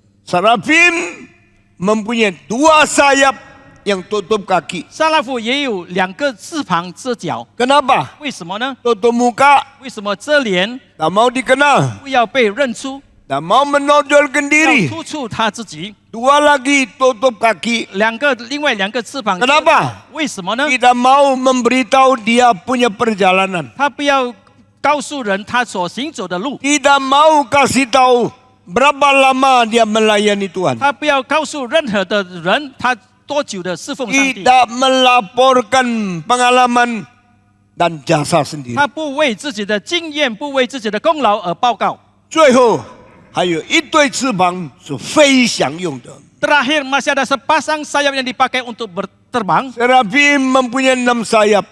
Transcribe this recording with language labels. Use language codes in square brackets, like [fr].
[id] Serafim mempunyai 2 sayap yang tutup kaki. [zh] 撒拉弗也有2个翅膀遮脚， [id] Kenapa? [zh] 为什么呢？ [id] Tutup muka, [zh] 为什么遮帘 [id] tak mau dikenal, [zh] 不要被认出， [id] tak mau menonjolkan [zh] 要 [id] diri. [zh] 突出他自己？ [id] 2 lagi tutup kaki. [zh] 另外2个翅膀， [id] Kenapa? [zh] 为什么呢？ [id] Tidak mau memberitahu dia punya perjalanan. [zh] 他不要告诉人他所行走的路， [id] Tidak mau kasih tahu berapa lama dia melayani Tuhan. [zh] 他不要告诉任何的人他多久的侍奉上帝， [id] Tidak melaporkan pengalaman dan jasa sendiri. [zh] 他不为自己的经验、不为自己的功劳而报告。最后还有一对翅膀是飞翔用的。 [id] Terakhir masih ada sepasang sayap yang dipakai untuk berterbang. Serafim mempunyai 6 sayap.